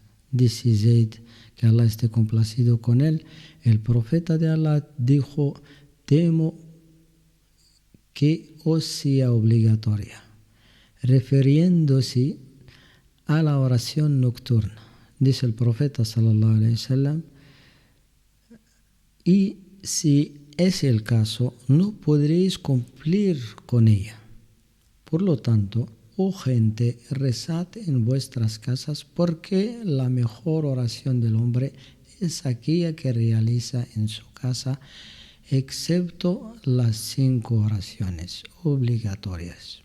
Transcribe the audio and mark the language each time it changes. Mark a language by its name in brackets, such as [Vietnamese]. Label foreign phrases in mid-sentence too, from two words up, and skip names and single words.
[Spanish] Dice Zayd, que Allah esté complacido con él, el profeta de Allah dijo: temo que os sea obligatoria, refiriéndose a la oración nocturna. Dice el profeta [Arabic] صلى الله عليه وسلم: [Spanish] y si es el caso, no podréis cumplir con ella. Por lo tanto, oh gente, rezad en vuestras casas, porque la mejor oración del hombre es aquella que realiza en su casa, excepto las 5 oraciones obligatorias.